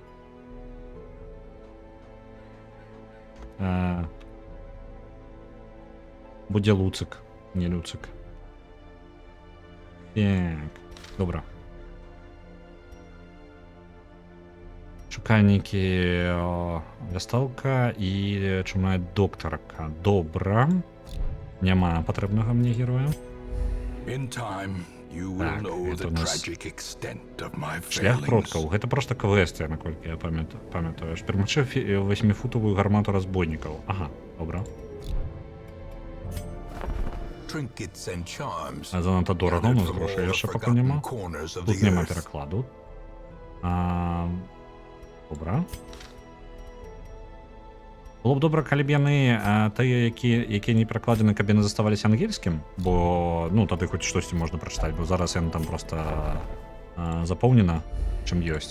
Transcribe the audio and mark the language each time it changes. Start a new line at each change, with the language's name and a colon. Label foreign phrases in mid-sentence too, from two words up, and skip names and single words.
Belarusian: Будзе Луцык, не Люцык. Так, добра. Шукальнікі вясталка і чумная доктарка. Добра. Няма патрэбнага мне героя.
English: In time, you will know the tragic extent of my
Belarusian: Шлях
English: failings.
Belarusian: продкаў. Гэта проста квест, наколькі я памятаю. Перамачы 8-футовую гармату разбойнікаў. Ага, добра.
English: Trinkets and charms.
Belarusian: А занадта дорага, у нас грошай яшчэ пакуль няма.
English: Corners of
Belarusian: Тут
English: the
Belarusian: няма
English: earth.
Belarusian: перакладу. Добра. Было б добра, калі б яны тыя, якія не перакладзены, каб яны заставаліся ангельскім, бо ну тады хоць штосьці можна прачытаць, бо зараз яны там проста запоўнена, чым ёсць.